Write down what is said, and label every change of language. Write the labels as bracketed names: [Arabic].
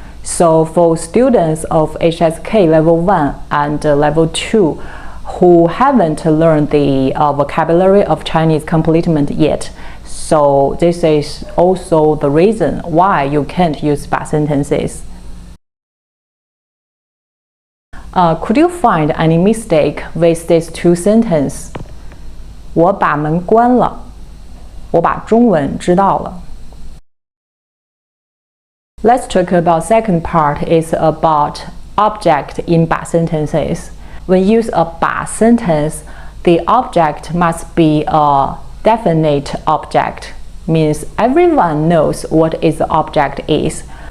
[English] So for students of HSK level 1 and level 2 who haven't learned the vocabulary of Chinese complement yet, so this is also the reason why you can't use 把 sentences. Could you find any mistake with these two sentences? [Chinese] 我把门关了，我把中文知道了。 [English] Let's talk about second part is about object in 把 sentences. When you use a 把 sentence, the object must be a definite object, means everyone knows what is the object is.